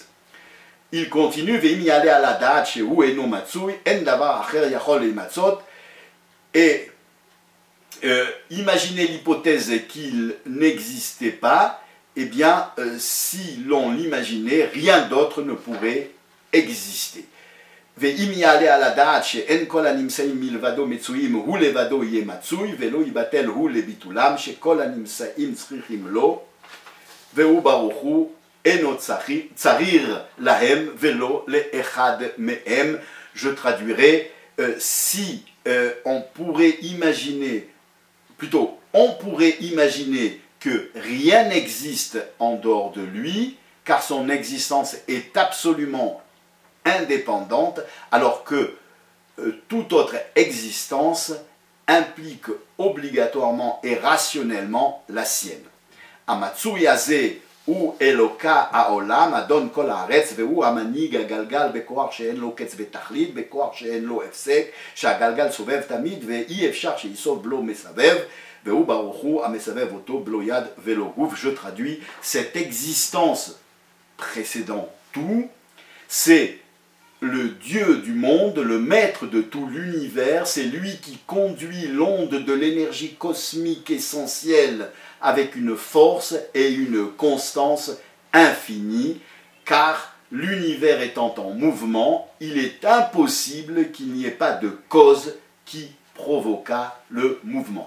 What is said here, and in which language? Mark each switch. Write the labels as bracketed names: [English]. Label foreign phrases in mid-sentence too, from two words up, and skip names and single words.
[French] Il continue, et imaginez l'hypothèse qu'il n'existait pas, eh bien, si l'on l'imaginait, rien d'autre ne pourrait exister. [Hebrew] ואם יעלה על הדעת שאין כל הנמצאים מלבדו מצויים הוא לבדו יהיה מצוי ולא יבטל הוא לביטולם שכל הנמצאים צריכים לו והוא ברוך הוא אינו צריך להם ולא לאחד מהם. [French] Je traduirai, si on pourrait imaginer, plutôt on pourrait imaginer que rien n'existe en dehors de lui car son existence est absolument indépendante, alors que toute autre existence implique obligatoirement et rationnellement la sienne. [Hebrew] המצוי הזה הוא אלוה העולם אדון כל הארץ והוא המנהיג הגלגל בכח שאין לו קץ ותכלית בכח שאין לו הפסק שהגלגל סובב תמיד ואי אפשר שיסוב בלא מסבב והוא ברוך הוא המסבב אותו בלא יד ולא גוף. [French] Je traduis, cette existence précédant tout, c'est le Dieu du monde, le maître de tout l'univers, c'est lui qui conduit l'onde de l'énergie cosmique essentielle avec une force et une constance infinie, car l'univers étant en mouvement, il est impossible qu'il n'y ait pas de cause qui provoqua le mouvement.